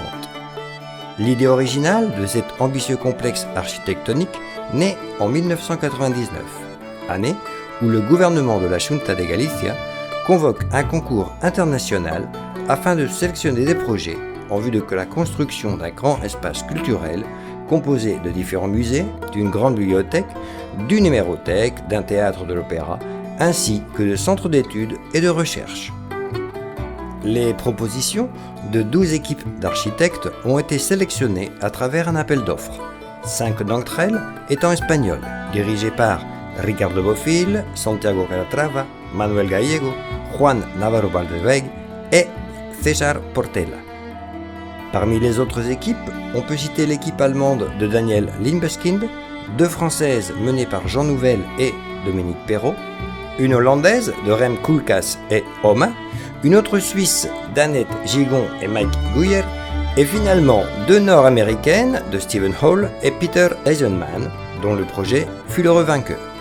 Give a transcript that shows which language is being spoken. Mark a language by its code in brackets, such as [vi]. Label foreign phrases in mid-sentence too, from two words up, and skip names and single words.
[fr] L'idée originale de cet ambitieux complexe architectonique naît en 1999, année où le gouvernement de la Junta de Galicia convoque un concours international afin de sélectionner des projets en vue de la construction d'un grand espace culturel composé de différents musées, d'une grande bibliothèque, d'une hémérothèque, d'un théâtre de l'opéra, ainsi que de centres d'études et de recherche. Les propositions de 12 équipes d'architectes ont été sélectionnées à travers un appel d'offres, 5 d'entre elles étant espagnoles, dirigées par Ricardo Bofill, Santiago Calatrava, Manuel Gallego, Juan Navarro Valdeveg et César Portela. Parmi les autres équipes, on peut citer l'équipe allemande de Daniel Libeskind, 2 françaises menées par Jean Nouvel et Dominique Perrault, une hollandaise de Rem Koolhaas et Oma, une autre suisse d'Annette Gigon et Mike Guyer, et finalement 2 nord-américaines de Stephen Hall et Peter Eisenman, dont le projet fut l'heureux vainqueur.